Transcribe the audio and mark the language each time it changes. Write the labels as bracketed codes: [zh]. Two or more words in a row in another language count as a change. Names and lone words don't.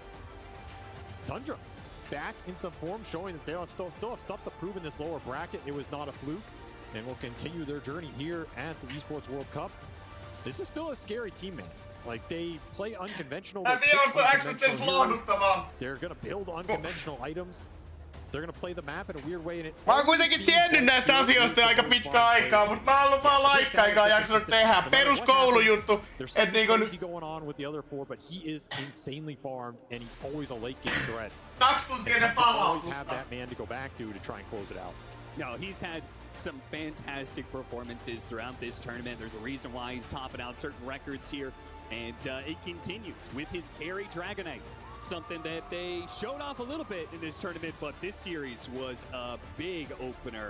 [en] Tundra back in some form, showing that they still have stuff to prove in this lower bracket. It was not a fluke, and will continue their journey here at the Esports World Cup. This is still a scary team, man. Like, they play unconventional. They're gonna build unconventional items. They're gonna play the map in a weird way. And [fi] mä oon kuitenkin tiennyt näistä asioista aika pitkä aikaa, mutta mä oon ollut vaan laiska eikä jaksanut tehdä. Peruskoulujuttu. Et niinku [en] going on with the other four, but he is insanely farmed, and he's always a late game threat. [fi] 2 tuntia se [en] always have that man to go back to try and close it out. No, he's had some fantastic performances throughout this tournament. There's a reason why he's topping out certain records here. And it continues with his carry Dragonite. Something that they showed off a little bit in this tournament, but this series was a big opener.